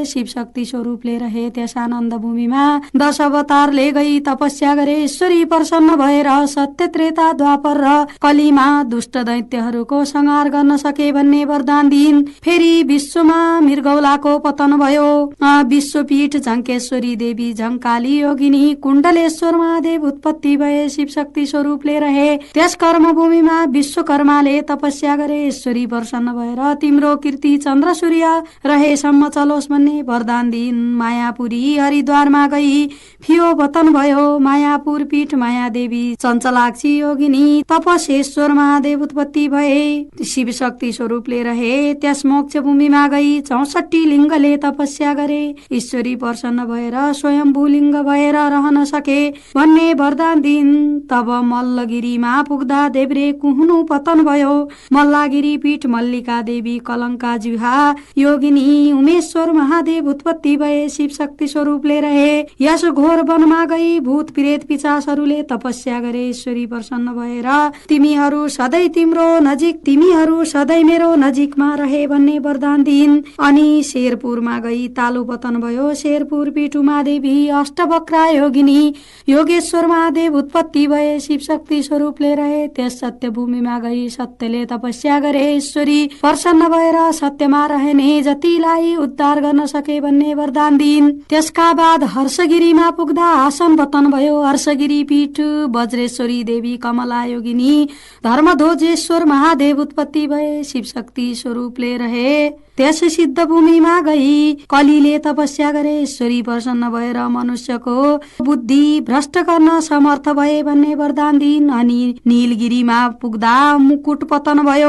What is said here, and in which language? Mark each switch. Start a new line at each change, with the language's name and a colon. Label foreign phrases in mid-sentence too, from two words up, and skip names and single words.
Nepali: शिवशक्ति स्वरूपले रहे त्यस आनन्द भूमिमा। 10 अवतारले गई तपस्या गरे। ईश्वरी प्रसन्न भएर सत्य त्रेता द्वापर र कलीमा दुष्ट दैत्यहरूको संहार गर्न सके भन्ने वरदान दिइन्। फेरि विश्वमा मृगौलाको पतन भयो। विश्वपीठ झङ्केश्वरी देवी झङ्काली योगिनी कुण्डलेश्वर महादेव उत्पत्ति भए। शिवशक्ति स्वरूपले रहे त्यस कर्म भूमिमा। विश्वकर्माले तपस्या गरे। ईश्वरी प्रसन्न भएर तिम्रो कीर्ति चन्द्र सूर्य रहेसम्म चलोस् भन्ने वरदान दिइन्। मायापुरी हरिद्वारमा गई फियो पतन भयो। मायापुर पीठ मायादेवी चञ्चलाक्षी योगिनी तपसेश्वर महादेव उत्पत्ति भए। शिवशक्ति स्वरूपले रहे त्यस मोक्ष भूमिमा गई 64 लिङ्गले तपस्या गरे। ईश्वरी प्रसन्न भएर स्वयम्भू लिङ्ग भएर भएर रहन सके भन्ने वरदान दिन। तब मल्लगिरीमा पुग्दा देब्रे कुहुनु पतन भयो। मल्लागिरी पीठ मल्लिका देवी कलङ्का जुहा योगिनी उमेश्वर महादेव उत्पत्ति भए शिव शक्ति स्वरूपले रहे। यस घोर वनमा गई भूत प्रेत पिचासहरूले तपस्या गरे। ईश्वरी प्रसन्न भएर तिमीहरू सधैँ मेरो नजिकमा रहे भन्ने वरदान दिइन्। अनि शेरपुरमा गई तालु पतन भयो। शेरपुर पीठ उमादेवी अष्टवक्रा योगिनी योगेश्वर महादेव उत्पत्ति भए शिव शक्ति स्वरूपले रहे। त्यस सत्य भूमिमा गई सत्यले तपस्या गरे। ईश्वरी प्रसन्न भएर सत्यमा रहने जतिलाई उद्धार गर्न सके भन्ने वरदान दिइन्। त्यसका बाद हर्षगिरीमा पुग्दा आसन पतन भयो। हर्षगिरी पीठ वज्रेश्वरी देवी कमला योगिनी धर्मध्वजेश्वर महादेव उत्पत्ति भए शिव शक्ति स्वरूपले रहे। त्यस सिद्ध भूमिमा गई कलीले तपस्या गरे। ईश्वरी प्रसन्न भएर मनुष्यको बुद्धि भ्रष्ट गर्न समर्थ भए भन्ने वरदान दिइन्। अनि नीलगिरीमा पुग्दा मुकुट पतन भयो।